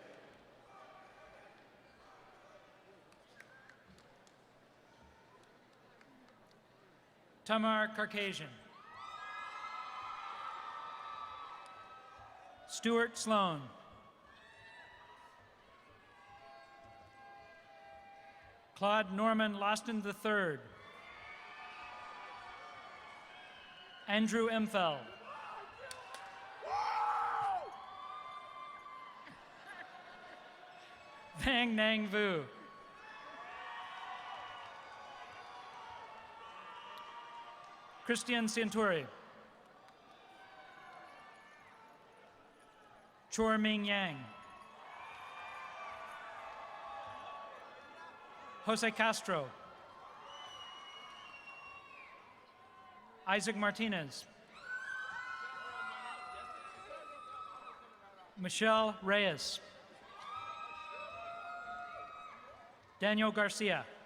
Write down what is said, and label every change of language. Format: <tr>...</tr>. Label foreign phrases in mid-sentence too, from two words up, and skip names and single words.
<en>Tamar Caucasian. Stuart Sloan. Claude Norman Loston III. Andrew Emfeld. Vang Nang Vu. Christian Santuri. Chor Ming Yang. Jose Castro. Isaac Martinez. Michelle Reyes. Daniel Garcia.</en>